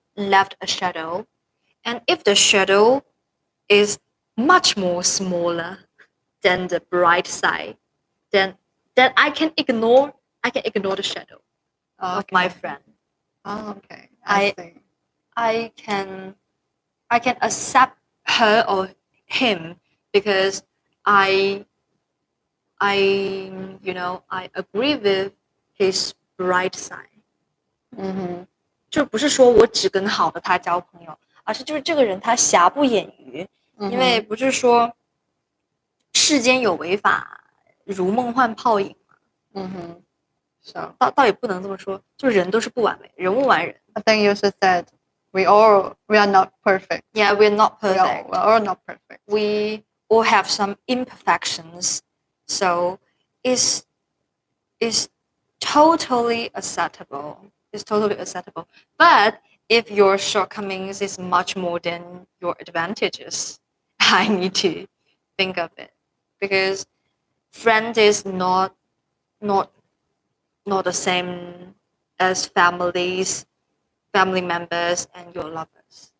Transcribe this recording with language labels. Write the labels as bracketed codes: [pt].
[en] left a shadow, and if the shadow is much more smaller than the bright side, then I can ignore the shadow of my friend. Oh, okay. I see. I can accept her or him because I you know I agree with his bright side. [zh] 就不是说我只跟好的他交朋友，而是就是这个人他瑕不掩瑜，因为不是说世间有为法，如梦幻泡影嘛。 [en] So [zh] 倒也不能这么说，就人都是不完美，人无完人。 [en] I think you should said we are not perfect. Yeah, we're not We perfect. are not perfect. We all have some imperfections, so it's totally acceptable. It's totally acceptable. But if your shortcomings is much more than your advantages, I need to think of it because friend is not the same as family members and your lovers.